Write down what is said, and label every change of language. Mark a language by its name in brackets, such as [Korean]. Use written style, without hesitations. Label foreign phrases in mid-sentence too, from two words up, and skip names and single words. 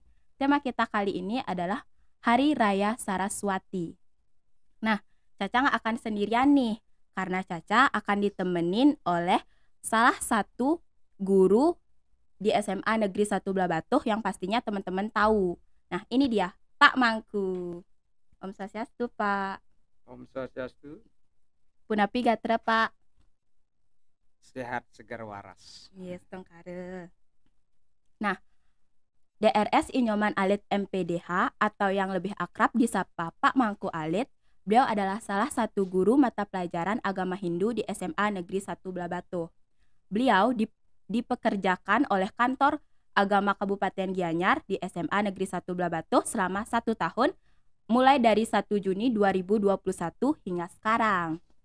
[Indonesian] Tema kita kali ini adalah Hari Raya Saraswati. Nah, Caca gak akan sendirian nih, karena Caca akan ditemenin oleh salah satu guru di SMA Negeri 1 Blabatuh yang pastinya teman-teman tahu. Nah, ini dia, Pak Mangku. [Balinese] Om Swastiastu, [Indonesian] Pak. [Balinese] Om Swastiastu. Punapi gatra, Pak. [Indonesian] Sehat segar waras. Yes, tongkare. Nah, DRS Inyoman Alit MPDH atau yang lebih akrab disapa Pak Mangku Alit, beliau adalah salah satu guru mata pelajaran agama Hindu di SMA Negeri 1 Blabatuh. Beliau dipekerjakan oleh kantor agama Kabupaten Gianyar di SMA Negeri 1 Blabatuh selama 1 tahun, mulai dari 1 Juni 2021 hingga sekarang.